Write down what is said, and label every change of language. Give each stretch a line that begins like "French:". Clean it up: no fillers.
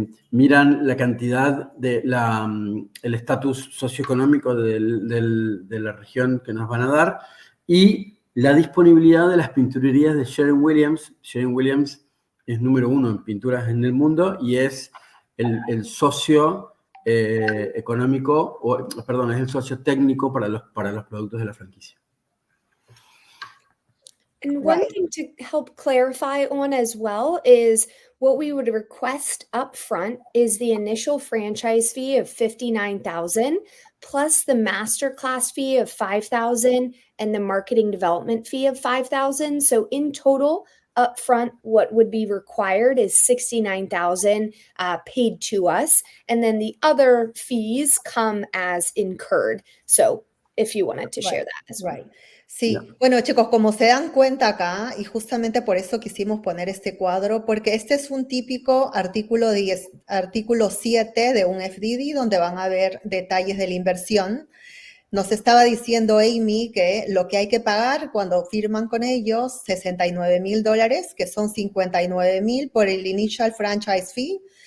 Spanish: Miran la cantidad el estatus socioeconómico de la región que nos van a dar y la disponibilidad de las pinturerías de Sherwin-Williams. Sherwin-Williams es número 1 en pinturas en el mundo y es el socio económico, es el socio técnico para los productos de la franquicia.
English: And one thing to help clarify on as well is what we would request up front is the initial franchise fee of $59,000 plus the masterclass fee of $5,000 and the marketing development fee of $5,000. So in total, up front, what would be required is $69,000 paid to us. And then the other fees come as incurred. So if you wanted to share that as well. Right.
Spanish: Sí, bueno chicos, como se dan cuenta acá, y justamente por eso quisimos poner este cuadro, porque este es un típico artículo 7 de un FDD, donde van a ver detalles de la inversión. Nos estaba diciendo Amy que lo que hay que pagar cuando firman con ellos, $69,000, que son $59,000 por el initial franchise fee.